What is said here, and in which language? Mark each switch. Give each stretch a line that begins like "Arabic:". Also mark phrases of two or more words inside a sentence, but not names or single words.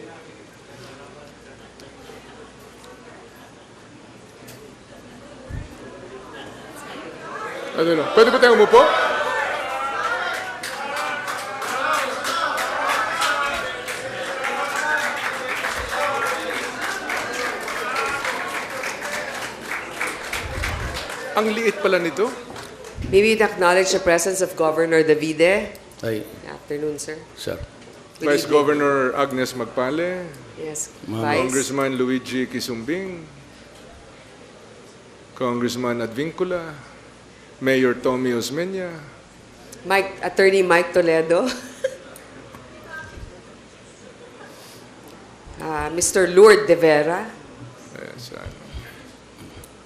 Filipino: Ano na? Pwede ba tayo umupo? Ang liit pala nito.
English: Maybe you'd acknowledge the presence of Governor Davide. Ay, Good afternoon, sir. sir. Good Vice evening. Governor Agnes Magpale. Yes, Ma'am. Vice. Congressman Luigi Kisumbing. Congressman Advincula. Mayor Tommy Osmeña. Attorney Mike Toledo. Mr. Lourdes de Vera.
Filipino: Ayan, sa ano.